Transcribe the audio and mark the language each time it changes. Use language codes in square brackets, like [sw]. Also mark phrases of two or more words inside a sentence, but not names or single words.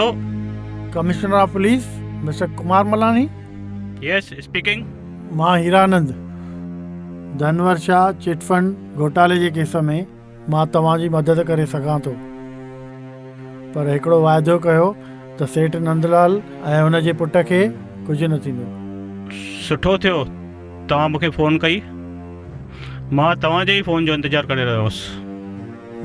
[en] Commissioner of Police Mister Kumar Malani? Yes speaking. [sd] मां हीरानंद, धनवर्षा चिटफंड घोटाले जे केस में मां तव्हांजी मदद करे सघां थो, पर हिकिड़ो वाइदो कयो त सेठ नंदलाल ऐं हुनजे पुट खे कुझु न थींदो। सुठो थियो तव्हां मूंखे फ़ोन कई। मां तव्हांजे ई फ़ोन जो इंतज़ारु करे रहियो हुउसि।